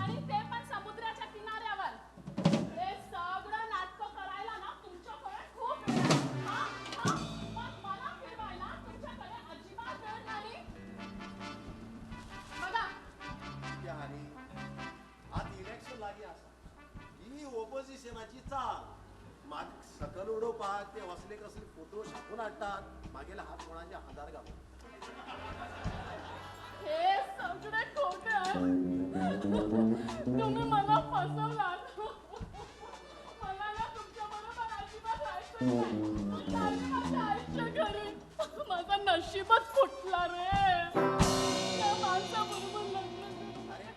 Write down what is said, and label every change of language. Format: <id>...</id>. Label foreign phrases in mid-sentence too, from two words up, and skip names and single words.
<mr>आणि ते पण समुद्राच्या किनाऱ्यावर. हे सगळं नाटक करायला ना तुमच्याकडे खूप वेळ आहे. पण मला फिरवायला तुमच्याकडे अजिबात वेळ नाही. बघा</mr> <kok>आता इलेक्शन लागी असा ही ओपोजिशनाची चाल. माग सकल उडोवपाक ते असले कसले फोटो छापून हाडटात, मागेले हात कोणाचे हातार घालतात.</kok> <mr>हे सगळे खोटे आहे. तुम्ही मला फसवलात. मला ना तुमच्या बरोबर अजिबात राहायचं नाही. माझ्या आईच्या घरी माझं नशीबच फुटला रे. त्या माणसाबरोबर लग्न</mr>